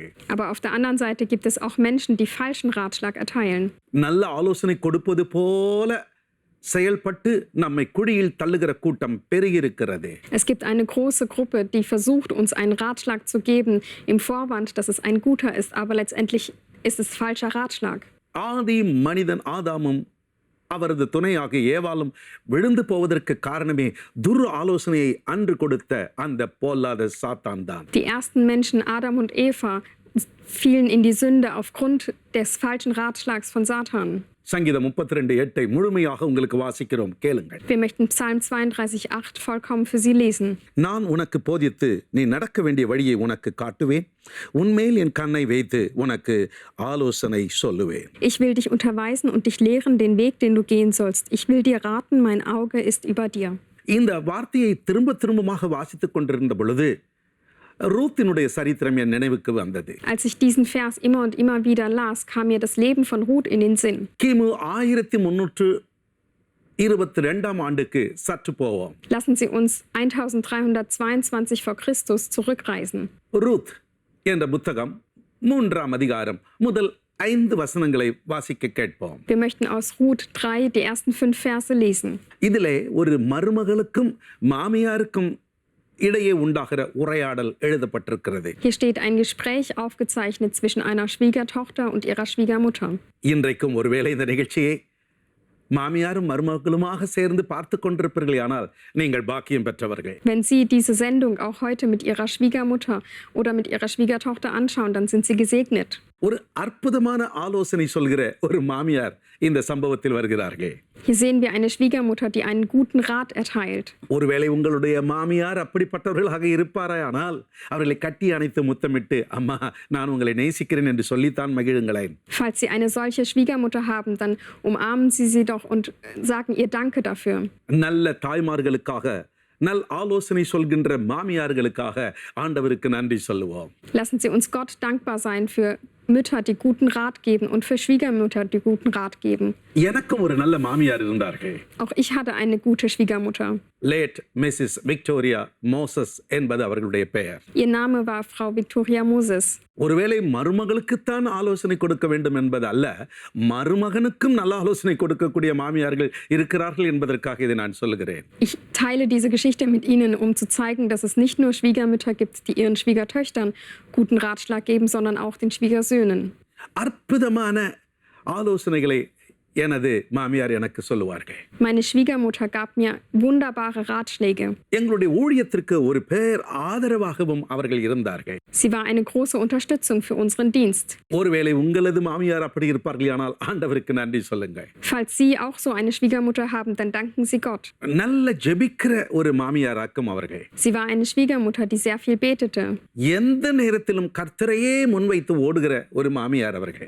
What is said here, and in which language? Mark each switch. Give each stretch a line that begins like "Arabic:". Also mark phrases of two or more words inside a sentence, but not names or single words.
German: Aber auf der anderen Seite gibt es auch Menschen, die falschen Ratschlag erteilen.
Tamil: நல்ல ஆலோசனை கொடுப்பது போல செயல்பட்டு நம்மை குழியில் தள்ளுகிற கூட்டம் பெருகியிருக்கிறது.
German: Es gibt eine große Gruppe, die versucht, uns einen Ratschlag zu geben, im Vorwand, dass es ein guter ist, aber letztendlich ist es falscher Ratschlag.
Tamil: ஆதி மனிதன் ஆதாமும் அவரது துணையாக ஏவாளும் விழுந்து போவதற்கு காரணமே துர் ஆலோசனையை அன்று கொடுத்த அந்த பொல்லாத சாத்தான் தான்.
German: Die ersten Menschen, Adam und Eva, fielen in die Sünde aufgrund des falschen Ratschlags von Satan.
Tamil: சங்கீதம் 32:8 முழுமையாக உங்களுக்கு வாசிக்கிறோம், கேளுங்கள்.
German: Wir möchten Psalm 32:8 vollkommen für Sie lesen.
Tamil: நான் உனக்கு போதித்து நீ நடக்க வேண்டிய வழியை உனக்கு காட்டுவேன், உன்மேல் என் கண்ணை வைத்து உனக்கு ஆலோசனை சொல்லுவேன்.
German: Ich will dich unterweisen und dich lehren den Weg, den du gehen sollst. Ich will dir raten, mein Auge ist über dir.
Tamil: இந்த வார்த்தையை திரும்பமாக வாசித்துக் கொண்டிருந்த பொழுது ரூத்தினுடைய சரித்திரம் என் நினைவுக்கு வந்தது.
German: Als ich diesen Vers immer und immer wieder las, kam mir das Leben von Ruth in den Sinn.
Tamil: கிமு 1322 ஆண்டுக்கு சற்று போவோம்.
German: Lassen Sie uns 1322 vor Christus zurückreisen.
Tamil: ரூத் என்ற புத்தகம் 3ஆம் அதிகாரம் முதல் 5 வசனங்களை வாசிக்க கேட்போம்.
German: Wir möchten aus Ruth 3 die ersten 5 Verse lesen.
Tamil: இதிலே ஒரு மருமகளுக்கும் மாமியாருக்கும் இடையே உண்டாகிற உரையாடல் எழுதப்பட்டிருக்கிறது.
German: Hier steht ein Gespräch aufgezeichnet zwischen einer Schwiegertochter und ihrer Schwiegermutter.
Tamil: இன்றைக்கும் ஒருவேளை இந்த நிகழ்ச்சியை மாமியாரும் மருமகளுமாக சேர்ந்து பார்த்து கொண்டிருப்பீர்கள், ஆனால் நீங்கள் பாக்கியம் பெற்றவர்கள்.
German: Wenn Sie diese Sendung auch heute mit Ihrer Schwiegermutter oder mit Ihrer Schwiegertochter anschauen, dann sind Sie gesegnet.
Tamil: ஒரு அற்புதமான ஆலோசனை சொல்கிற ஒரு மாமியார் இந்த சம்பவத்தில் வருகிறார்கள்.
German: Hier sehen wir eine Schwiegermutter, die einen guten Rat erteilt.
Tamil: ஒருவேளை உங்களுடைய மாமியார் அப்படிப்பட்டவர்களாக இருப்பாரானால் அவர்களை கட்டி அணைத்து முத்தமிட்டு, அம்மா நான் உங்களை நேசிக்கிறேன் என்று சொல்லித்தான் மகிழுங்களேன்.
German: Falls Sie eine solche Schwiegermutter haben, dann umarmen Sie sie doch und sagen ihr Danke dafür.
Tamil: நல்ல தாய்மார்களுக்காக, நல் ஆலோசனை சொல்கின்ற மாமியார்களுக்காக ஆண்டவருக்கு நன்றி சொல்லுவோம்.
German: Lassen Sie uns Gott dankbar sein für Mütter, die guten Rat geben und für Schwiegermütter, die guten Rat geben.
Tamil: எனக்கும் ஒரு நல்ல மாமியார் இருந்தார்கள்.
German: Auch ich hatte eine gute Schwiegermutter.
English: Late Mrs
Tamil: விக்டோரியா மோசஸ் என்பது அவர்களுடைய பெயர்.
German: Ihr Name war Frau Victoria Moses.
Tamil: ஒருவேளை மருமகளுக்குத்தான் ஆலோசனை கொடுக்க வேண்டும் என்பது அல்ல, மருமகனுக்கும் நல்ல ஆலோசனை கொடுக்கக்கூடிய மாமியார்கள் இருக்கிறார்கள் என்பதற்காக இதை நான் சொல்லுகிறேன்.
German: Ich teile diese Geschichte mit Ihnen, um zu zeigen, dass es nicht nur Schwiegermütter gibt, die ihren Schwiegertöchtern guten Ratschlag geben, sondern auch den Schwiegersöhnen.
Tamil: அற்புதமான ஆலோசனைகளை எனது மாமியார் எனக்கு சொல்லுவார்கள்.
German: Meine Schwiegermutter gab mir wunderbare Ratschläge.
Tamil: எங்களுடைய ஊழியத்திற்கு ஒரு பேர் ஆதரவாகவும் அவர்கள் இருந்தார்கள்.
German: Sie war eine große Unterstützung für unseren Dienst.
Tamil: ஒருவேளை உங்களது மாமியார் அப்படி இருப்பார்களானால் ஆண்டவருக்கு நன்றி சொல்லுங்கள்.
German: Falls Sie auch so eine Schwiegermutter haben, dann danken Sie Gott.
Tamil: நல்ல ஜெபிக்கிற ஒரு மாமியாராக்கும் அவர்கள்.
German: Sie war eine Schwiegermutter, die sehr viel betete.
Tamil: எந்த நேரத்திலும் கர்த்தரையே முன்வைத்து ஓடுகிற ஒரு மாமியார் அவர்கள்.